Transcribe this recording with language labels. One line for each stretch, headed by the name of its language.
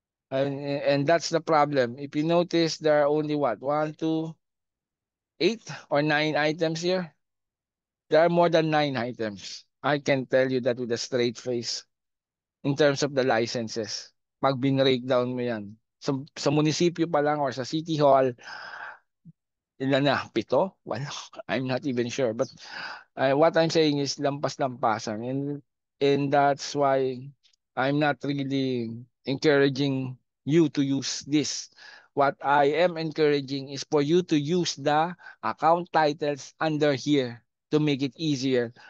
English: And that's the problem. If you notice, there are only what? 1, 2, 8 or 9 items here. There are more than 9 items. I can tell you that with a straight face in terms of the licenses.
Filipino: Pag bin-breakdown mo yan. Sa munisipyo pa lang or sa city hall, ilan na?
English: 7?
Filipino: Wala.
English: I'm not even sure. But what I'm saying is
Filipino: lampas-lampasan.
English: And that's why I'm not really encouraging you to use this. What I am encouraging is for you to use the account titles under here to make it easier.